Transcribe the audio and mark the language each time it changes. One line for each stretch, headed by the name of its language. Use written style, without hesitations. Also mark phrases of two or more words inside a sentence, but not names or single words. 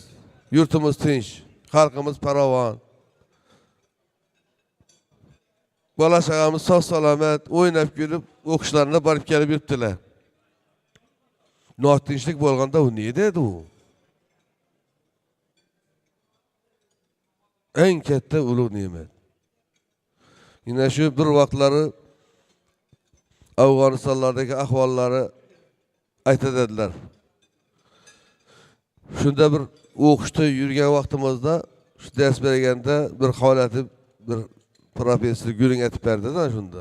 Uzbek: Yurtimiz tinch, xalqimiz farovon. Bola chaqamiz sog' salomat, o'ynab kulib, o'qishlarına borib kelib yuribdilar. Notinchlik bo'lganda u nima edi u? Eng katta ulug' ne'mat.
Turkish: Yine şu
Uzbek: bir vaqtlari Afg'onistonlardagi ahvollari aytadilar. Shunda bir o'qishda yurgan vaqtimizda, shu ders berganda bir holatni bir professor Guling aytib berdi-da shunda.